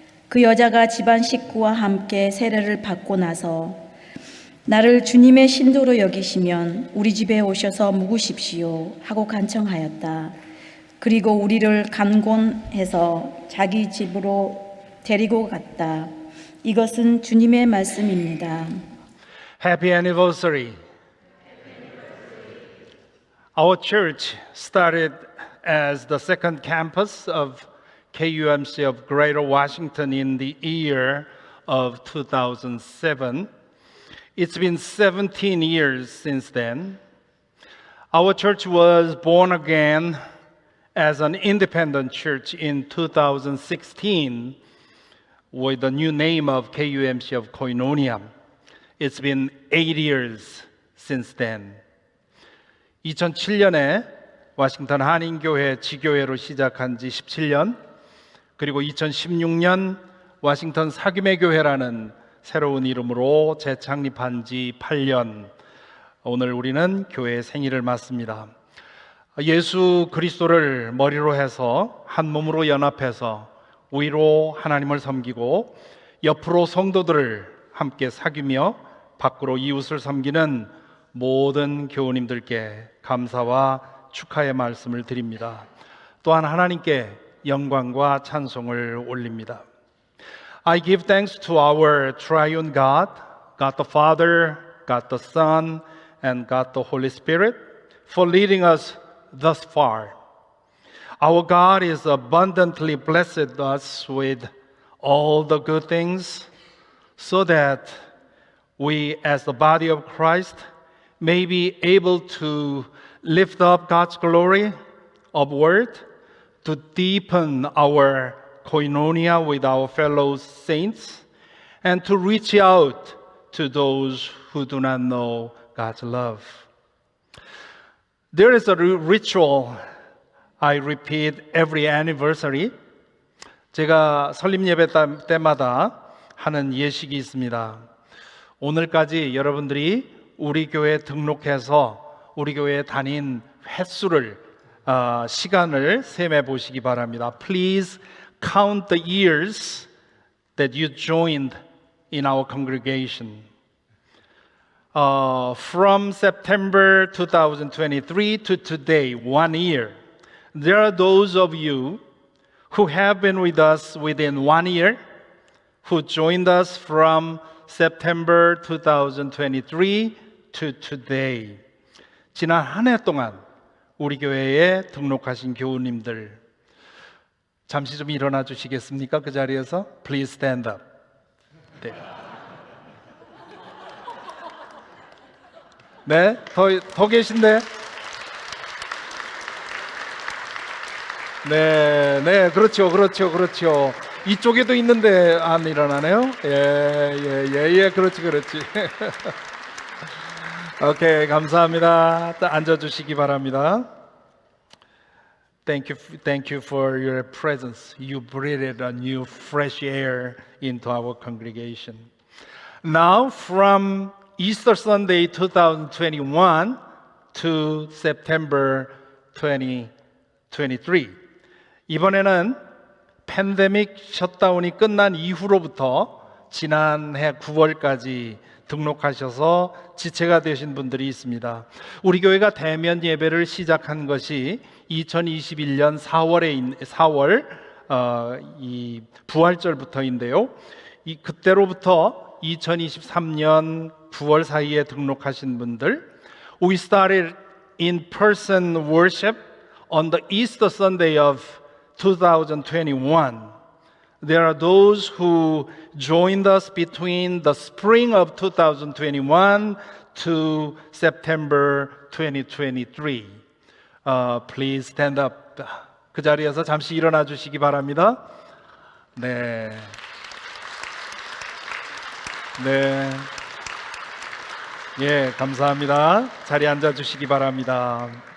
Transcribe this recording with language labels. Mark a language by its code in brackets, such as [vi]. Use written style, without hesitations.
[ko] 그 여자가 집안 식구와 함께 세례를 받고 나서 나를 주님의 신도로 여기시면 우리 집에 오셔서 묵으십시오 하고 간청하였다. 그리고 우리를 간곤해서 자기 집으로 데리고 갔다. 이것은 주님의 말씀입니다. [en] Happy anniversary. Our church started as the second campus of KUMC of Greater Washington in the year of 2007. It's been 17 years since then. Our church was born again as an independent church in 2016 with the new name of KUMC of Koinonia. It's been 8 years since then. [ko] 2007년에 워싱턴 한인교회 지교회로 시작한 지 17년, 그리고 2016년 워싱턴 사귐의교회라는 새로운 이름으로 재창립한 지 8년, 오늘 우리는 교회의 생일을 맞습니다. 예수 그리스도를 머리로 해서 한 몸으로 연합해서 위로 하나님을 섬기고 옆으로 성도들을 함께 사귀며 밖으로 이웃을 섬기는 모든 교우님들께 감사와 축하의 말씀을 드립니다. 또한 하나님께 영광과 찬송을 올립니다. [en] I give thanks to our triune God, God the Father, God the Son, and God the Holy Spirit for leading us thus far. Our God is abundantly blessed us with all the good things so that we as the body of Christ may be able to lift up God's glory upward, to deepen our koinonia with our fellow saints, and to reach out to those who do not know God's love. There is a ritual I repeat every anniversary. [ko] 제가 설립 예배 때마다 하는 예식이 있습니다. 오늘까지 여러분들이 우리 교회에 등록해서 우리 교회에 다닌 횟수를 시간을 셈해 보시기 바랍니다. [en] Please count the years that you joined in our congregation. From September 2023 to today, 1 year, there are those of you who have been with us within 1 year, who joined us from September 2023 to today. [ko] 지난 한 해 동안 우리 교회에 등록하신 교우님들, 잠시 좀 일어나 주시겠습니까? [en] 그 자리에서 Please stand up. [ko] 네, 네, 더 계신데? 네, 그렇죠. 이쪽에도 있는데 안 일어나네요. 예, 그렇지. 오케이, 감사합니다. 앉아주시기 바랍니다. [en] Thank you for your presence. You breathed a new fresh air into our congregation. Now, from Easter Sunday 2021 to September 2023. [ko] 이번에는 팬데믹 셧다운이 끝난 이후로부터 지난해 9월까지 등록하셔서 지체가 되신 분들이 있습니다. 우리 교회가 대면 예배를 시작한 것이 2021년 4월 이 부활절부터인데요. [en] 그때로부터 2023년 9월 사이에 등록하신 분들, we started in-person worship on the Easter Sunday of 2021. There are those who joined us between the spring of 2021 to September 2023. Please stand up. [ko] 그 자리에서 잠시 일어나 주시기 바랍니다. 네. 네. 예, 감사합니다. 자리에 앉아 주시기 바랍니다.